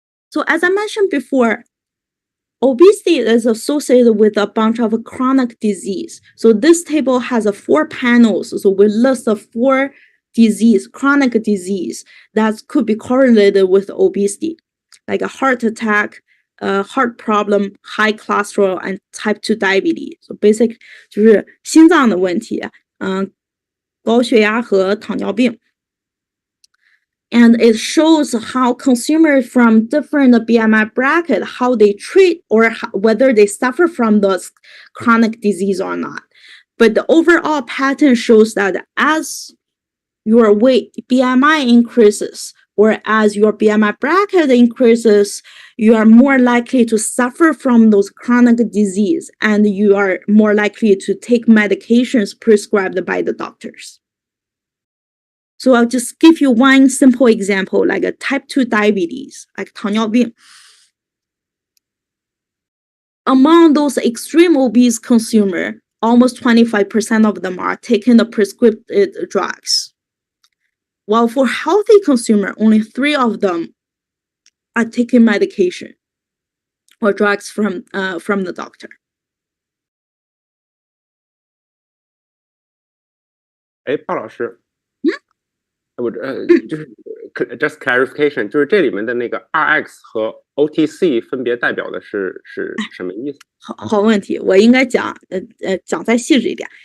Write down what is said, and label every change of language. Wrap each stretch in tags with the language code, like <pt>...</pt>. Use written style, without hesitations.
<en>So as I mentioned before, obesity is associated with a bunch of chronic disease. So this table has 4 panels. So we list the 4 disease, chronic disease that could be correlated with obesity, like a heart attack, heart problem, high cholesterol, and type 2 diabetes. So basic</en> <zh>就是心脏的问题，高血压和糖尿病。</zh> <en>And it shows how consumers from different BMI bracket, how they treat or whether they suffer from those chronic disease or not. But the overall pattern shows that as your weight BMI increases, or as your BMI bracket increases, you are more likely to suffer from those chronic disease, and you are more likely to take medications prescribed by the doctors. So I'll just give you one simple example, like a type 2 diabetes, like 糖尿病. Among those extreme obese consumers, almost 25% of them are taking the prescribed drugs. While for healthy consumer, only 3 of them are taking medication or drugs from the doctor.</en> <zh>鲍老师，就是</zh> <en>just clarification，</en> <zh>就是这里面的那个 RX 和 OTC 分别代表的是什么意思？好问题，我应该讲再细致一点。</zh>